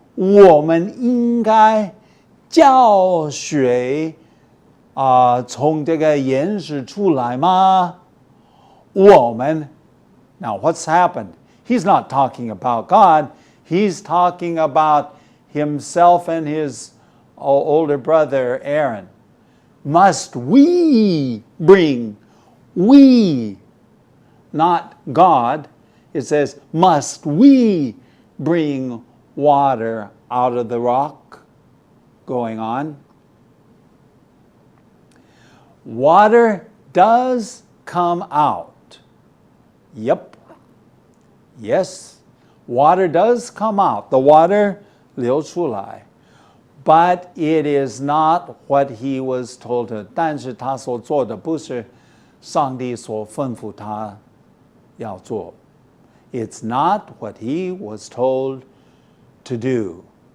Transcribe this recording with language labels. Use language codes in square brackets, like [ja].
[zh] 我们应该叫水从这个岩石出来吗? 我们 [en] Now, what's happened? He's not talking about God. He's talking about himself and his older brother Aaron. Must we bring? We, not God. It says, must we bring water out of the rock? Going on. Water does come out. Yep. Yes. Water does come out. The water [zh] 流出来. [en] But it is not what he was told to. [zh] 但是他所做的不是上帝所吩咐他要做。 [en] It's not what he was told to do.